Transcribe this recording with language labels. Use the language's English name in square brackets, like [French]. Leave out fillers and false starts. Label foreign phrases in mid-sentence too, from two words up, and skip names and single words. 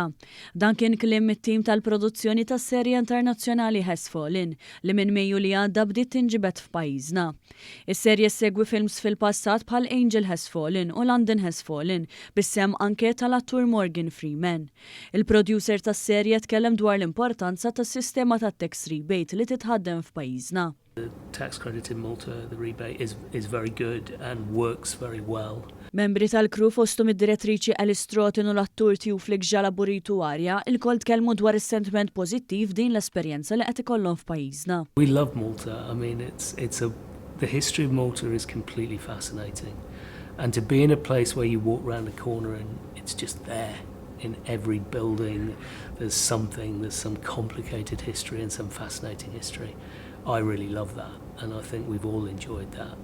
[Maltese] Dan kien kliem mit-tim tal-produzzjoni tas-serje internazzjonali Has Fallen li minn Mejju li għadda bdiet tinġibed f'pajjiżna. Is-serje segwi films fil-passat bħal Angel Has Fallen u London Has Fallen bis-sem anke tal-attur Morgan Freeman. Il-producer tas-serje tkellem dwar l-importanza tas-sistema tat- [English] tax rebate [Maltese] li titħaddem f'pajjiżna. [English] The tax credit in Malta, the rebate, is very good and works very well. [Maltese] Membri tal-crew fosthom id-direttriċi Alice Strotin u l-attur Tifħir Lill-Industrija il-kol tkellmu dwar is-sentiment pożittiv din l-esperjenza li qed ikollhom f'pajjiżna. [English] We love Malta. I mean, the history of Malta is completely fascinating. And to be in a place where you walk around the corner and it's just there. In every building, there's some complicated history and some fascinating history. I really love that, and I think we've all enjoyed that.